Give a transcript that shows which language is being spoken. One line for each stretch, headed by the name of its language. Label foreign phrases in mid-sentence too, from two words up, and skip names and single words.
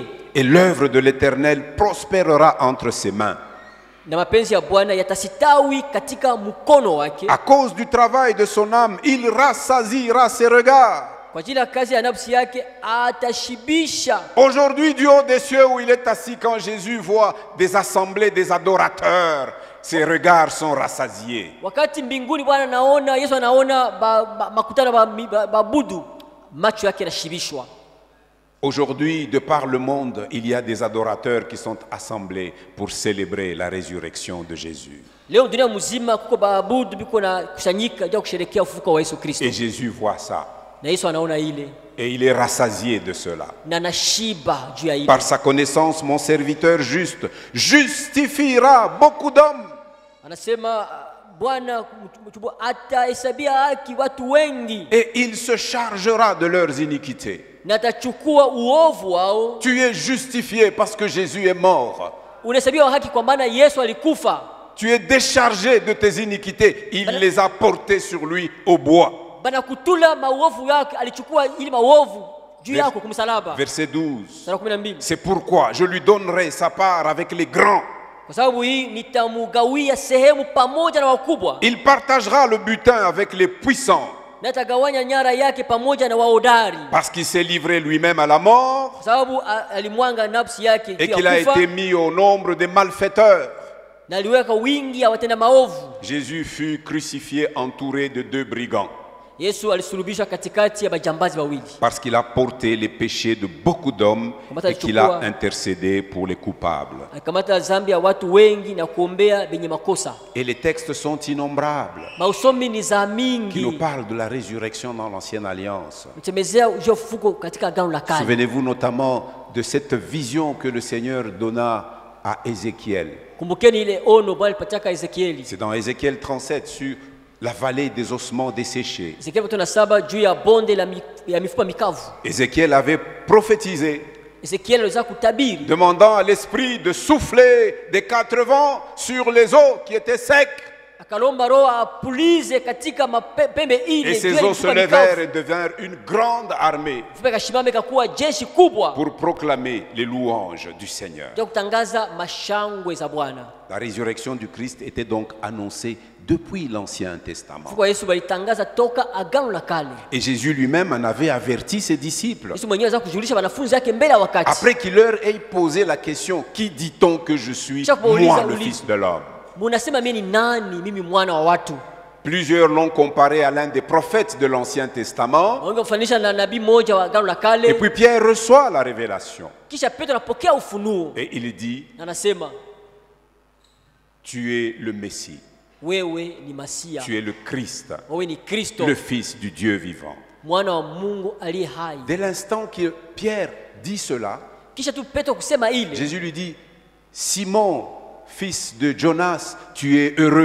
French: Et l'œuvre de l'Éternel prospérera entre ses mains.
Swahili: na mapenzi ya Bwana yatasitawi katika mkono wake.
French: À cause du travail de son âme, il rassasiera ses regards.
Swahili: Kwa ajili ya kazi ya nafsi yake atashibisha.
French: Aujourd'hui, du haut des cieux où il est assis, quand Jésus voit des assemblées, des adorateurs, ses regards sont rassasiés.
Swahili: Wakati mbinguni Bwana naona, Yesu anaona makutano babudu, macho yake yanashibishwa.
French: Aujourd'hui, de par le monde, il y a des adorateurs qui sont assemblés pour célébrer la résurrection de Jésus.
Swahili: Leo dunia mzima kuko baabudu biko na kusanyika ndio kusherehekea ufufuko wa Yesu Kristo.
French: Et Jésus voit ça.
Swahili: Na Yesu anaona ile.
French: Et il est rassasié de cela.
Swahili: Na nashiba juu ya ile.
French: Par sa connaissance, mon serviteur juste justifiera beaucoup d'hommes.
Swahili: Anasema Bwana atahesabia haki watu wengi.
French: Et il se chargera de leurs iniquités.
Swahili: Na atachukua uovu wao.
French: Tu es justifié parce que Jésus est mort.
Swahili: Unahesabiwa haki kwa maana Yesu alikufa.
French: Tu es déchargé de tes iniquités. Il les a portées sur lui au bois.
Swahili: Bana kutula maovu yake, alichukua ili maovu juu yako kumsalaba.
French: Verset 12.
Swahili: Sura 12.
French: C'est pourquoi je lui donnerai sa part avec les grands.
Swahili: Kwa sababu hii nitamugawia sehemu pamoja na wakubwa.
French: Il partagera le butin avec les puissants.
Swahili: Na atagawanya nyara yake pamoja na wahodari.
French: Parce qu'il s'est livré lui-même à la mort.
Swahili: Kwa sababu alimwanga nafsi yake
French: Et qu'il a été mis au nombre des malfaiteurs.
Swahili: Na aliweka wingi ya watenda maovu.
French: Jésus fut crucifié entouré de 2 brigands.
Swahili: Yesu alisulubishwa katikati ya majambazi wawili.
French: Parce qu'il a porté les péchés de beaucoup d'hommes et qu'il a intercédé pour les coupables.
Swahili: Akamata dhambi ya watu wengi na kuombea benye makosa.
French: Et les textes sont innombrables
Swahili: Mausomi ni za mingi
French: qui nous parlent de la résurrection dans l'Ancienne Alliance.
Swahili: mtemezea ufufuko katika agano la kale.
French: Souvenez-vous notamment de cette vision que le Seigneur donna à Ézéchiel.
Swahili: Kumbukeni ile ono Bwana alipatiaka Ezekieli.
French: C'est dans Ézéchiel 37 sur la vallée des ossements desséchés.
Swahili: Ezekieli 37 juu ya bonde ya mifupa mikavu.
French: Ézéchiel avait prophétisé,
Swahili: Ezekieli aliweza kutabiri,
French: demandant à l'Esprit de souffler des 4 vents sur les eaux qui étaient secs.
Swahili: akalomba Roho apulize katika mapembe ile.
French: Et ces eaux se levèrent et devinrent une grande armée
Swahili: Kashimame kakuwa jeshi kubwa
French: pour proclamer les louanges du Seigneur.
Swahili: ndio kutangaza mashangwe za Bwana.
French: La résurrection du Christ était donc annoncée depuis l'Ancien Testament.
Swahili: Kwa Yesu balitangaza toka agano la kale.
French: Et Jésus lui-même en avait averti ses disciples.
Swahili: Yesu mwenyewe anaweza kujulisha wanafunzi wake mbele ya wakati.
French: Après qu'il leur ait posé la question, qui dit-on que je suis, moi le Fils de l'homme?
Swahili: Munasema mimi ni nani? Mimi mwana wa watu.
French: Plusieurs l'ont comparé à l'un des prophètes de l'Ancien Testament.
Swahili: Wangefanisha na nabii mmoja wa agano la kale.
French: Et puis Pierre reçoit la révélation.
Swahili: Kisha Petro anapokea ufunuo.
French: Et il dit,
Swahili: Anasema,
French: tu es le Messie.
Swahili: wewe ni Masia.
French: Tu es le Christ,
Swahili: Wewe ni Kristo,
French: le Fils du Dieu vivant.
Swahili: mwana wa Mungu aliye hai.
French: Dès l'instant que Pierre dit cela,
Swahili: Kisha tu Petro kusema ile,
French: Jésus lui dit, Simon, fils de Jonas, tu es heureux.